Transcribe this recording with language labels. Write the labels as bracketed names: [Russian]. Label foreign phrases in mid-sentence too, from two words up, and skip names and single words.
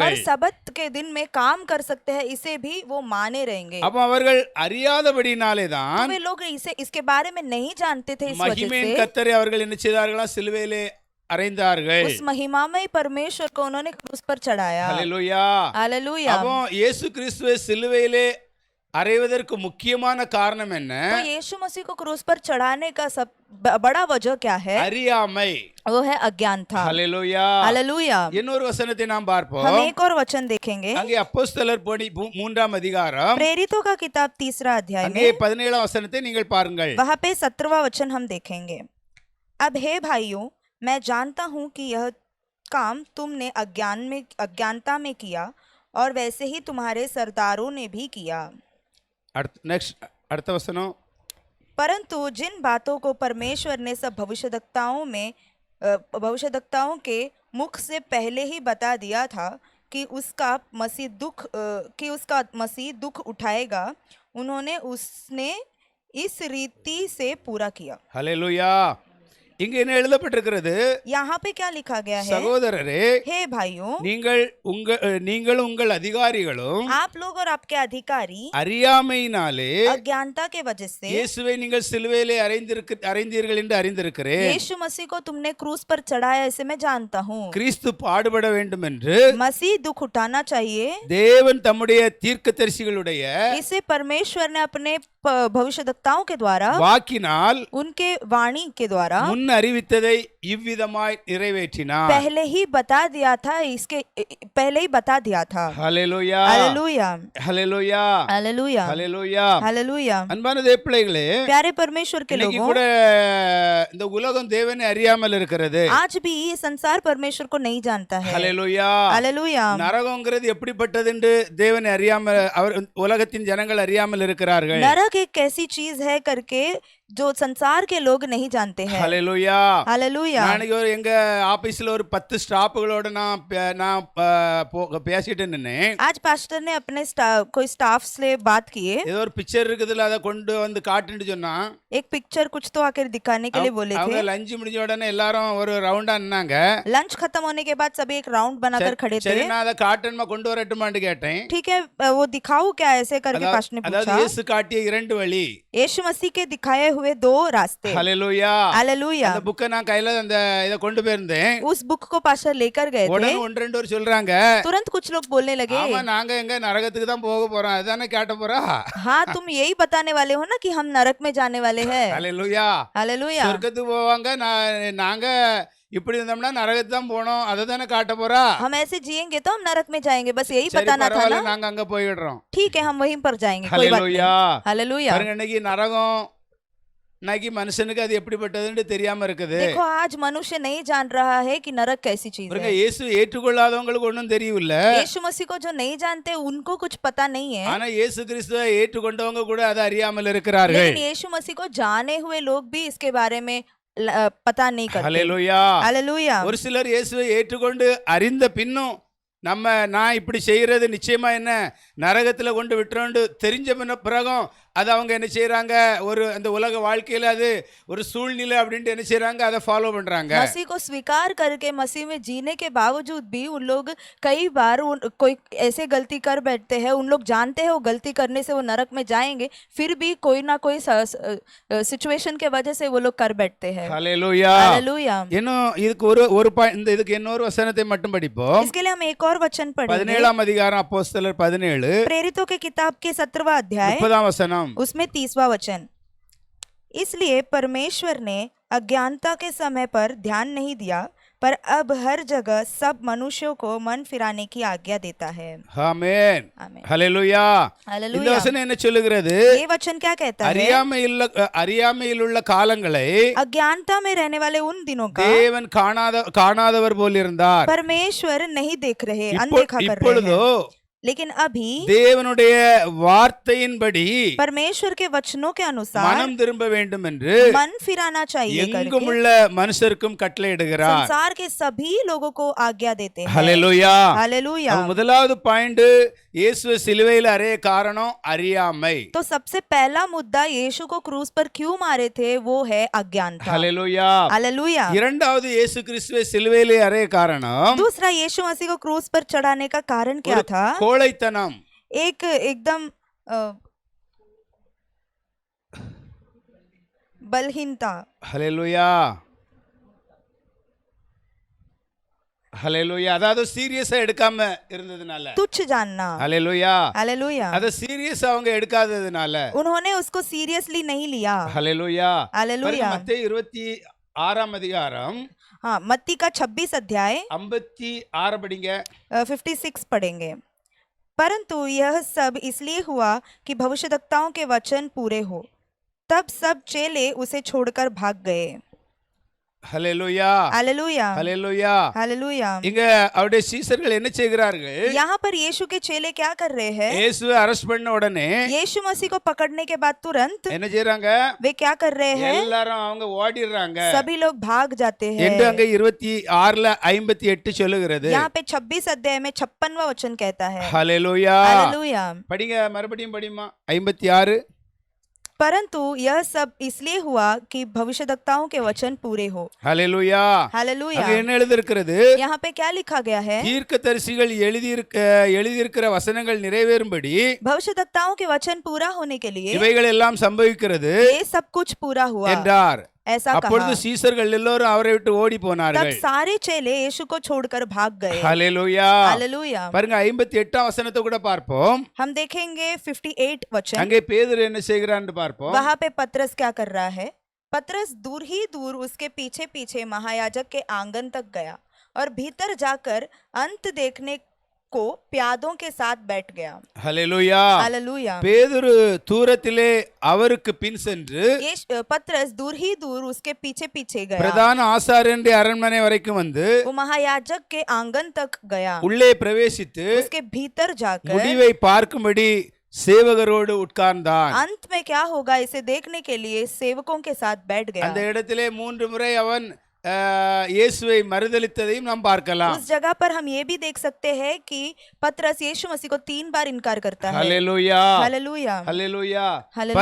[Hindi] और सबत के दिन में काम कर सकते हैं, इसे भी वो माने रहेंगे। [Tamil] அப்ப அவர்கள் அறியாதபடினாலே தான் [Hindi] तो वे लोग इसे इसके बारे में नहीं जानते थे, इस वजह [Tamil] மகிமையின் [Hindi] से [Tamil] கர்த்தரை அவர்கள் என்ன செய்தார்களா? சிலுவையிலே அறைந்தார்கள். [Hindi] उस महिमामय परमेश्वर को उन्होंने क्रूस पर चढ़ाया। [Tamil] ஹல்லேலூயா. [Hindi] हालेलुया। [Tamil] அப்போ இயேசு கிறிஸ்துவை சிலுவையிலே அறைவதற்கு முக்கியமான காரணம் என்ன? [Hindi] तो यीशु मसीह को क्रूस पर चढ़ाने का सब बड़ा वजह क्या है? [Tamil] அறியாமை. [Hindi] वो है अज्ञानता। [Tamil] ஹல்லேலூயா. [Hindi] हालेलुया। [Tamil] இன்னொரு வசனத்தை நாம் பார்ப்போம். [Hindi] हम एक और वचन देखेंगे। [Tamil] அங்கே அப்போஸ்தலர் பணி 3ஆம் அதிகாரம் [Hindi] प्रेरितों का किताब 3रा अध्याय [Tamil] அங்கே [Hindi] में [Tamil] 17ஆம் வசனத்தை நீங்கள் பாருங்கள். [Hindi] वहां पे 17वां वचन हम देखेंगे। अब हे भाइयों, मैं जानता हूं कि यह काम तुमने अज्ञानता में किया, और वैसे ही तुम्हारे सरदारों ने भी किया। [Tamil] அடுத்த வசனம், [Hindi] परंतु जिन बातों को परमेश्वर ने सब भविष्यद्वक्ताओं के मुख से पहले ही बता दिया था कि उसका मसीह दुख उठाएगा, उसने इस रीति से पूरा किया। [Tamil] ஹல்லேலூயா. இங்க என்ன எழுதப்பட்டிருக்கிறது? [Hindi] यहाँ पे क्या लिखा गया है? [Tamil] சகோதரரே, [Hindi] हे भाइयों, [Tamil] நீங்கள் उங்கள் அதிகாரிகளும் [Hindi] आप लोग और आपके अधिकारी [Tamil] அறியாமையினாலே [Hindi] अज्ञानता के वजह से [Tamil] இயேசுவை நீங்கள் சிலுவையிலே அறைந்தீர்கள் என்று அறிந்திருக்கிறேன். [Hindi] यीशु मसीह को तुमने क्रूस पर चढ़ाया, इसे मैं जानता हूँ। [Tamil] கிறிஸ்து பாடுபட வேண்டும் என்று [Hindi] मसीह दुख उठाना चाहिए, [Tamil] தேவன் தம்முடைய தீர்க்கதரிசிகளுடைய [Hindi] इसे परमेश्वर ने अपने भविष्यद्वक्ताओं के द्वारा [Tamil] வாக்கினால் [Hindi] उनके वाणी के द्वारा [Tamil] முன் அறிவித்ததை இவ்விதமாய் நிறைவேற்றினார். [Hindi] पहले ही बता दिया था, इसके पहले ही बता दिया था. [Tamil] ஹல்லேலூயா [Hindi] हालेलुया [Tamil] ஹல்லேலூயா [Hindi] हालेलुया [Tamil] ஹல்லேலூயா. [Hindi] हालेलुया. [Tamil] அன்பான தேவப்பிள்ளைகளே, [Hindi] प्यारे परमेश्वर के [Tamil] இன்னைக்கு [Hindi] लोगों, [Tamil] கூட இந்த உலகம் தேவனை அறியாமல் இருக்கிறது. [Hindi] आज भी ये संसार परमेश्वर को नहीं जानता है. [Tamil] ஹல்லேலூயா. [Hindi] हालेलुया. [Tamil] நரகம்ங்கிறது எப்படிப்பட்டது என்று தேவனை அறியாமல் அவர் உலகத்தின் ஜனங்கள் அறியாமல் இருக்கிறார்கள். [Hindi] नरक एक कैसी चीज है करके जो संसार के लोग नहीं जानते हैं. [Tamil] ஹல்லேலூயா. [Hindi] हालेलुया. [Tamil] நாளைக்கு எங்க ஆபீஸ்ல ஒரு 10 ஸ்டாஃப்களோட நான் பேசிட்டு நின்னேன். [Hindi] आज पास्टर ने अपने कोई स्टाफ से बात किए. [Tamil] ஏதோ ஒரு பிக்சர் இருக்குதுல, அதை கொண்டு வந்து காட்டுன்னு சொன்னா [Hindi] एक पिक्चर कुछ तो आकर दिखाने के लिए बोले [Tamil] அவங்க [Hindi] थे. [Tamil] லஞ்ச் முடிஞ்ச உடனே எல்லாரும் ஒரு ரவுண்டா நின்னாங்க. [Hindi] लंच खत्म होने के बाद सभी एक राउंड बनाकर खड़े [Tamil] சரி, [Hindi] थे. [Tamil] நான் அதை காட்டணுமா கொண்டு வரட்டுமான்னு கேட்டேன். [Hindi] ठीक है, वो दिखाऊं क्या ऐसे करके पास्टर ने [Tamil] அதாவது [Hindi] पूछा. [Tamil] இயேசு காட்டிய இரண்டு வழி. [Hindi] यीशु मसीह के दिखाए हुए दो रास्ते. [Tamil] ஹல்லேலூயா. [Hindi] हालेलुया. [Tamil] அந்த புக்கை நான் கையில அந்த இதை கொண்டு போயிருந்தேன். [Hindi] उस बुक को पास्टर लेकर गए थे. [Tamil] உடனே ஒன்று ரெண்டு பேர் சொல்றாங்க, [Hindi] तुरंत कुछ लोग बोलने लगे, [Tamil] ஆமா நாங்க எங்க நரகத்துக்கு தான் போக போறோம், அதானே கேட்ட போறா. [Hindi] हाँ तुम यही बताने वाले हो ना कि हम नरक में जाने वाले हैं. [Tamil] ஹல்லேலூயா. [Hindi] हालेलुया. [Tamil] சொர்க்கத்துக்கு போவாங்க, நாங்க இப்படி இருந்தோம்னா நரகத்துக்கு தான் போனோம், அதை தானே காட்ட போறா. [Hindi] हम ऐसे जिएंगे तो हम नरक में जाएंगे, बस यही [Tamil] சரி [Hindi] बताना था [Tamil] பரவாயில்ல, [Hindi] ना. [Tamil] நாங்க அங்க போயிடுறோம். [Hindi] ठीक है, हम वहीं पर जाएंगे, कोई बात [Tamil] ஹல்லேலூயா. [Hindi] नहीं. हालेलुया. [Tamil] பாருங்க, இன்னைக்கு நரகம் இன்னைக்கு மனுஷனுக்கு அது எப்படிப்பட்டதுன்னு தெரியாம இருக்குது. [Hindi] देखो आज मनुष्य नहीं जान रहा है कि नरक कैसी चीज [Tamil] பாருங்க, [Hindi] है. [Tamil] இயேசு ஏற்றுக்கொள்ளாதவங்களுக்கு ஒண்ணும் தெரியல. [Hindi] यीशु मसीह को जो नहीं जानते उनको कुछ पता नहीं है. [Tamil] ஆனா இயேசு கிறிஸ்துவை ஏற்றுக்கொண்டவங்க கூட அதை அறியாமல் இருக்கிறார்கள். [Hindi] लेकिन यीशु मसीह को जाने हुए लोग भी इसके बारे में पता नहीं करते. [Tamil] ஹல்லேலூயா. [Hindi] हालेलुया. [Tamil] ஒரு சிலர் இயேசுவை ஏற்றுக்கொண்டு அறிந்த பின்னும் நான் இப்படி செய்யறது நிச்சயமா என்ன நரகத்துல கொண்டு விட்டுறோண்டு தெரிஞ்ச பிறகும் அது அவங்க என்ன செய்யறாங்க, ஒரு அந்த உலக வாழ்க்கையில அது ஒரு சூழ்நிலை அப்படின்ட்டு என்ன செய்யறாங்க, அதை ஃபாலோ பண்றாங்க. [Hindi] मसीह को स्वीकार करके मसीह में जीने के बावजूद भी उन लोग कई बार कोई ऐसे गलती कर बैठते हैं. उन लोग जानते हैं वो गलती करने से वो नरक में जाएंगे, फिर भी कोई ना कोई सिचुएशन के वजह से वो लोग कर बैठते हैं. [Tamil] ஹல்லேலூயா. [Hindi] हालेलुया. [Tamil] இன்னும் இதுக்கு ஒரு இந்த இதுக்கு இன்னொரு வசனத்தை மட்டும் படிப்போம். [Hindi] इसके लिए हम एक और वचन पढ़ेंगे. [Tamil] 17ஆம் அதிகாரம் அப்போஸ்தலர் 17 [Hindi] प्रेरितों के किताब के 17वां अध्याय [Tamil] 30ஆம் வசனம். [Hindi] उसमें 30वां वचन. इसलिए परमेश्वर ने अज्ञानता के समय पर ध्यान नहीं दिया, पर अब हर जगह सब मनुष्यों को मन फिराने की आज्ञा देता है. [Tamil] ஆமென். [Hindi] आमीन. [Tamil] ஹல்லேலூயா. இந்த [Hindi] हालेलुया. [Tamil] வசனம் என்ன சொல்லுகிறது? [Hindi] ये वचन क्या कहता है? [Tamil] அறியாமையில் உள்ள காலங்களை [Hindi] अज्ञानता में रहने वाले उन दिनों का [Tamil] தேவன் காணாதவர் போல் இருந்தார். [Hindi] परमेश्वर नहीं देख रहे, अनदेखा कर रहे [Tamil] இப்பொழுதோ [Hindi] हैं. लेकिन अभी [Tamil] தேவனுடைய வார்த்தையின்படி [Hindi] परमेश्वर के वचनों के अनुसार [Tamil] மனம் திரும்ப வேண்டும் என்று [Hindi] मन फिराना चाहिए [Tamil] எங்கும் [Hindi] करके [Tamil] உள்ள மனுஷருக்கும் கட்டளையிடுகிறார். [Hindi] संसार के सभी लोगों को आज्ञा देते हैं. [Tamil] ஹல்லேலூயா. [Hindi] हालेलुया. [Tamil] முதலாவது பாயிண்ட், இயேசுவை சிலுவையில் அறைய காரணம் அறியாமை. [Hindi] तो सबसे पहला मुद्दा यीशु को क्रूस पर क्यों मारे थे, वो है अज्ञानता. [Tamil] ஹல்லேலூயா. [Hindi] हालेलुया. [Tamil] இரண்டாவது, இயேசு கிறிஸ்துவை சிலுவையில் அறைய காரணம் [Hindi] दूसरा, यीशु मसीह को क्रूस पर चढ़ाने का कारण क्या था? [Tamil] கோழைத்தனம். [Hindi] एक एकदम बलहीनता. [Tamil] ஹல்லேலூயா. ஹல்லேலூயா. அதாவது சீரியஸா எடுக்காம இருந்ததுனால. [Hindi] तुच्छ जानना. [Tamil] ஹல்லேலூயா. [Hindi] हालेलुया. [Tamil] அத சீரியஸா அவங்க எடுக்காததுனால. [Hindi] उन्होंने उसको सीरियसली नहीं लिया. [Tamil] ஹல்லேலூயா. [Hindi] हालेलुया. [Tamil] மத்தேயு 26ஆம் அதிகாரம் [Hindi] हाँ, मत्ती का 26 अध्याय [Tamil] 56 படிங்க. [Hindi] 56 पढ़ेंगे. परंतु यह सब इसलिए हुआ कि भविष्यद्वक्ताओं के वचन पूरे हो. तब सब चेले उसे छोड़कर भाग गए. [Tamil] ஹல்லேலூயா. [Hindi] हालेलुया. [Tamil] ஹல்லேலூயா. [Hindi] हालेलुया. [Tamil] இங்க அவருடைய சீசர்கள் என்ன செய்கிறார்கள்? [Hindi] यहाँ पर यीशु के चेले क्या कर रहे हैं? [Tamil] இயேசுவை அரெஸ்ட் பண்ண உடனே [Hindi] यीशु मसीह को पकड़ने के बाद तुरंत [Tamil] என்ன செய்றாங்க? [Hindi] वे क्या कर रहे हैं? [Tamil] எல்லாரும் அவங்க ஓடிடுறாங்க [Hindi] सभी लोग भाग जाते हैं. [Tamil] என்று அங்க 26ல 58 சொல்லுகிறது. [Hindi] यहाँ पे 26 अध्याय में 56वां वचन कहता है. [Tamil] ஹல்லேலூயா. [Hindi] हालेलुया. [Tamil] படிங்க, மறுபடியும் படிமா. 56. [Hindi] परंतु यह सब इसलिए हुआ कि भविष्यद्वक्ताओं के वचन पूरे हो. [Tamil] ஹல்லேலூயா. [Hindi] हालेलुया. [Tamil] அங்க என்ன எழுதியிருக்கிறது? [Hindi] यहाँ पे क्या लिखा गया है? [Tamil] தீர்க்கதரிசிகள் எழுதியிருக்கிற வசனங்கள் நிறைவேறும்படி [Hindi] भविष्यद्वक्ताओं के वचन पूरा होने के लिए [Tamil] இவைகள் எல்லாம் சம்பவிக்கிறது [Hindi] ये सब कुछ पूरा हुआ [Tamil] என்றார். [Hindi] ऐसा [Tamil] அப்பொழுது [Hindi] कहा। [Tamil] சீசர்கள் எல்லோரும் அவரை விட்டு ஓடி [Hindi] तब [Tamil] போனார்கள். [Hindi] सारे चेले यीशु को छोड़कर भाग गए। [Tamil] ஹalleluya. [Hindi] हालेलुया। [Tamil] பாருங்க 58ஆம் வசனத்தை கூட பார்ப்போம். [Hindi] हम देखेंगे 58 वचन। [Tamil] அங்கே பேதுரு என்ன செய்கிறான்னு பார்ப்போம். [Hindi] वहां पे पतरस क्या कर रहा है। पतरस दूर ही दूर उसके पीछे पीछे महायाजक के आंगन तक गया और भीतर जाकर अंत देखने को प्यादों के साथ बैठ गया। [Tamil] ஹalleluya. [Hindi] हालेलुया। [Tamil] பேதுரு தூரத்திலே அவருக்கு பின் சென்று [Hindi] ये पतरस दूर ही दूर उसके पीछे पीछे गया। [Tamil] பிரதான ஆசாரியனுடைய அரண்மனை வரைக்கும் வந்து [Hindi] वो महायाजक के आंगन तक गया। [Tamil] உள்ளே பிரவேசித்து [Hindi] उसके भीतर जाकर [Tamil] முடிவை பார்க்கும்படி சேவகரோடு உட்கார்ந்தான். [Hindi] अंत में क्या होगा इसे देखने के लिए सेवकों के साथ बैठ गया। [Tamil] அந்த இடத்திலே 3 முறை அவன் இயேசுவை மறுதலித்ததையும் நாம் பார்க்கலாம். [Hindi] उस जगह पर हम ये भी देख सकते हैं कि पतरस यीशु मसीह को 3 बार इनकार करता है। [Tamil] ஹalleluya. [Hindi] हालेलुया। [Tamil] ஹalleluya. ஹalleluya.